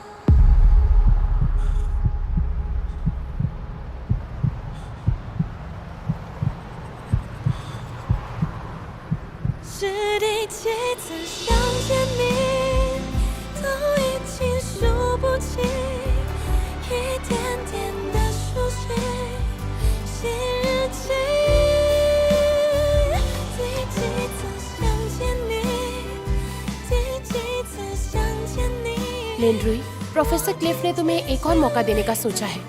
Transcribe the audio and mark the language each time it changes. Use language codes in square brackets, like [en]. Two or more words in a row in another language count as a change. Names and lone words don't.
[zh] 是第几次想见你，都已经数不清，一点点的书写，写日记。第几次想见你，第几次想见你。 [hi] लेनरुई, प्रोफेसर क्लिफ ने तुम्हें एक और मौका देने का सोचा है।